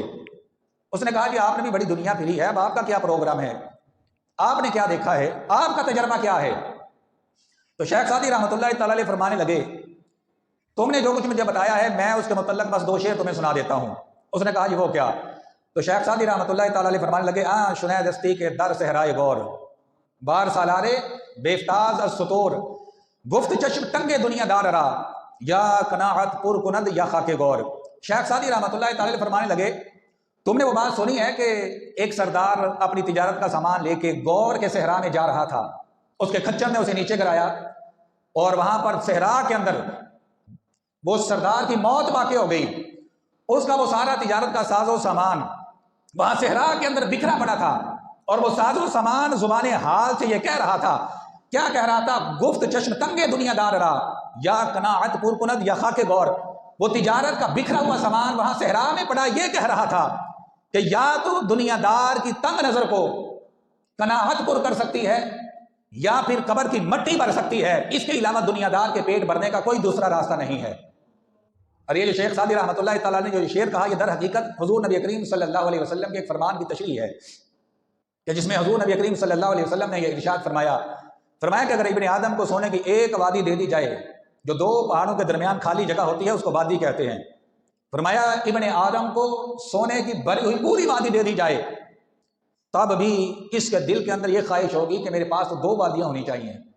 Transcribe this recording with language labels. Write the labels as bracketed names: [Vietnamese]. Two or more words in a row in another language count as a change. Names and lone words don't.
[Urdu] اس نے کہا کہ آپ نے بھی بڑی دنیا پھری ہے، اب آپ کا کیا پروگرام ہے، آپ نے کیا دیکھا ہے، آپ کا تجربہ کیا ہے؟ تو شیخ سعدی رحمۃ اللہ تعالیٰ علیہ فرمانے لگے تم نے جو کچھ مجھے بتایا ہے میں اس کے متعلق بس 2 شعر تمہیں سنا دیتا ہوں. اس نے کہا جی وہ کیا؟ تو شیخ سعدی رحمۃ اللہ تعالیٰ علیہ فرمانے لگے [Persian] شنہ دستی کے در صحرائے غور بار سالارے بیفتاز از سطور گفت چشم تنگ دنیا دار را یا قناعت پر کند یا خاک غور. [Urdu] شیخ سعدی رحمۃ اللہ تعالیٰ علیہ فرمانے لگے تم نے وہ بات سنی ہے کہ ایک سردار اپنی تجارت کا سامان لے کے غور کے صحرا میں جا رہا تھا، اس کے کھچر نے اسے نیچے گرایا اور وہاں پر صحرا کے اندر وہ سردار کی موت واقع ہو گئی. اس کا وہ سارا تجارت کا ساز و سامان وہاں صحرا کے اندر بکھرا پڑا تھا اور وہ ساز و سامان زبان حال سے یہ کہہ رہا تھا، کیا کہہ رہا تھا؟ [Persian] گفت چشم تنگے دنیا دار را یا قناعت پر کند یا خاک غور. [Urdu] وہ تجارت کا بکھرا ہوا سامان وہاں صحرا میں پڑا یہ کہہ رہا تھا کہ یا تو دنیا دار کی تنگ نظر کو قناعت پر کر سکتی ہے یا پھر قبر کی مٹی بھر سکتی ہے، اس کے علاوہ دنیا دار کے پیٹ بھرنے کا کوئی دوسرا راستہ نہیں ہے. اور یہ جو شیخ سعدی رحمۃ اللہ تعالیٰ نے جو شعر کہا یہ در حقیقت حضور نبی کریم صلی اللہ علیہ وسلم کے ایک فرمان کی تشریح ہے کہ جس میں حضور نبی کریم صلی اللہ علیہ وسلم نے یہ ارشاد فرمایا کہ اگر ابن آدم کو سونے کی ایک وادی دے دی جائے، جو 2 پہاڑوں کے درمیان خالی جگہ ہوتی ہے اس کو وادی کہتے ہیں، فرمایا ابن آدم کو سونے کی بھری ہوئی پوری وادی دے دی جائے تب بھی اس کے دل کے اندر یہ خواہش ہوگی کہ میرے پاس تو 2 وادیاں ہونی چاہیے.